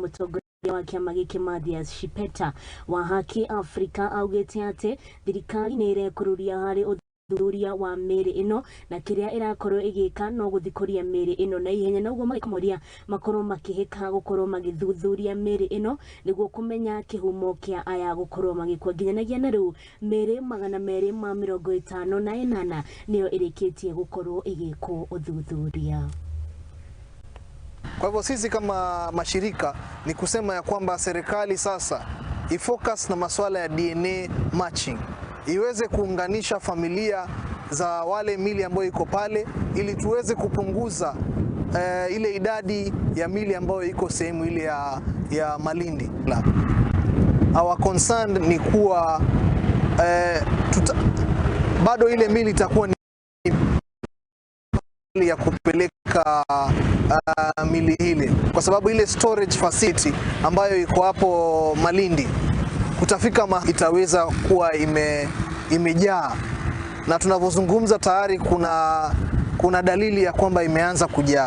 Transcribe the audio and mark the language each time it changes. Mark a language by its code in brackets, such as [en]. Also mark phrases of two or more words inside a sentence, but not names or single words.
[ki] mutongoria wa kiama giki Mathias Shipeta wa Haki Afrika augite ati thirikari ni irekururia hari uthuthuria wa miri ino na kiria irakorwo igika no guthikuria miri ino na ihenya naguo magikomoria makorwo makihika gukorwo magithuthuria miri ino niguo kumenya kihumo kia aya gukorwo magikwa nginyanagia na riu miri 258 niyo irikitie gukorwo igikwo uthuthuria. [sw] Kwa hivyo sisi kama mashirika ni kusema ya kwamba serikali sasa ifocus na masuala ya [en] DNA matching, [sw] iweze kuunganisha familia za wale mili ambayo iko pale ili tuweze kupunguza ile idadi ya mili ambayo iko sehemu ile ya Malindi. [en] Our concern [sw] ni kuwa bado ile mili itakuwa ni ya kupeleka mili ile, kwa sababu ile [en] storage facility [sw] ambayo iko hapo Malindi kutafika itaweza kuwa imejaa, na tunavyozungumza tayari kuna dalili ya kwamba imeanza kujaa.